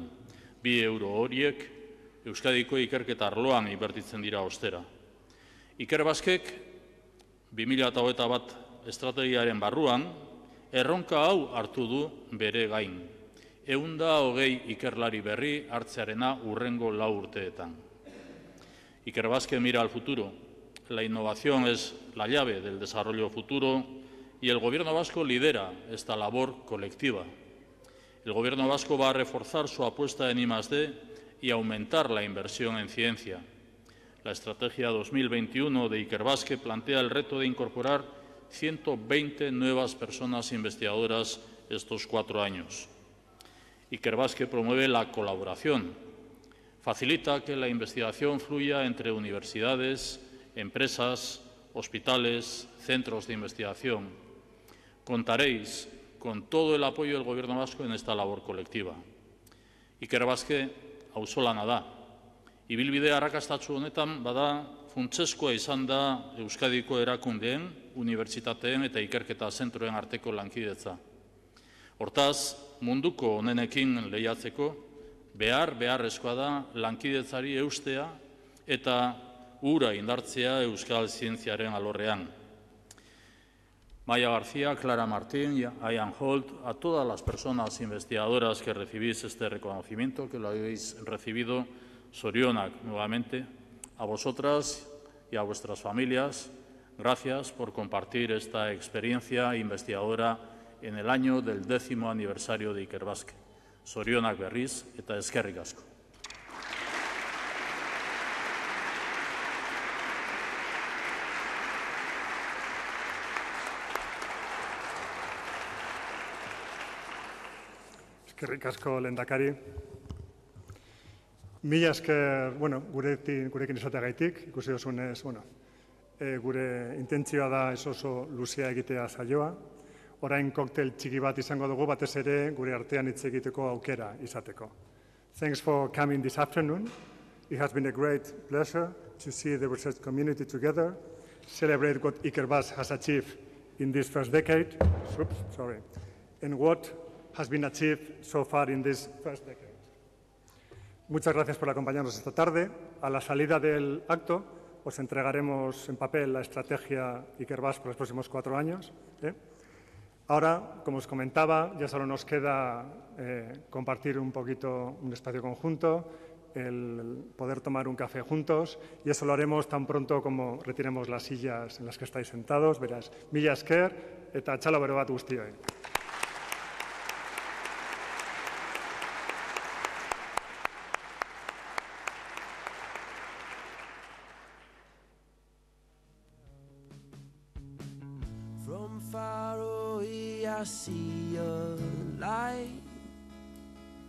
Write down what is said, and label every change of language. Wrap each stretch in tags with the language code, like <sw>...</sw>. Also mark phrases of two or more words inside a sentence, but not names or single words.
<eu>2 euro horiek Euskadiko ikerketa arloan inbertitzen dira ostera. Ikerbasquek 2021 estrategiaren barruan erronka hau hartu du bere gain. 120 ikerlari berri hartzearena hurrengo 4 urteetan.</eu> <es>Ikerbasque mira al futuro. La innovación es la llave del desarrollo futuro y el Gobierno vasco lidera esta labor colectiva. El Gobierno vasco va a reforzar su apuesta en I+D y aumentar la inversión en ciencia. La estrategia 2021 de Ikerbasque plantea el reto de incorporar 120 nuevas personas investigadoras estos 4 años. Ikerbasque promueve la colaboración, facilita que la investigación fluya entre universidades, empresas, hospitales, centros de investigación. Contaréis con todo el apoyo del Gobierno vasco en esta labor colectiva.</es> <eu>Ikerbasque auzolana da. Ibilbide arrakastatsu honetan bada funtsezkoa izan da Euskadiko erakundeen, unibertsitateen eta ikerketa zentroen arteko lankidetza. Hortaz, munduko onenekin lehiatzeko beharrezkoa da lankidetzari eustea eta ura indartzea euskal zientziaren alorrean.</eu> <es>Maya García, Clara Martín, Ian Holt, a todas las personas investigadoras que recibís este reconocimiento, que lo habéis recibido, zorionak nuevamente, a vosotras y a vuestras familias, gracias por compartir esta experiencia investigadora en el año del 10º aniversario de Ikerbasque.</es> <eu>Zorionak berriz eta eskerrik asko. Eskerrik asko, lehendakari. Mila esker, gurekin izateagaitik, ikusi duzunez, gure intentzioa da oso luzea egitea saioa. Orain koktel txiki bat izango dugu, batez ere gure artean hitz egiteko aukera izateko.</eu> <en>Thanks for coming this afternoon. It has been a great pleasure to see the research community together, celebrate what Ikerbasque has achieved in this first decade, and what has been achieved so far in this first decade.</en> <es>Muchas gracias por acompañarnos esta tarde. A la salida del acto os entregaremos en papel la estrategia Ikerbasque por los próximos 4 años. Ahora, como os comentaba, ya solo nos queda compartir un poquito un espacio conjunto, el poder tomar un café juntos, y eso lo haremos tan pronto como retiremos las sillas en las que estáis sentados.</es> <eu>Beraz, mila esker eta txalo bero bat guztioi.</eu> <en>From far away I see a light.</en>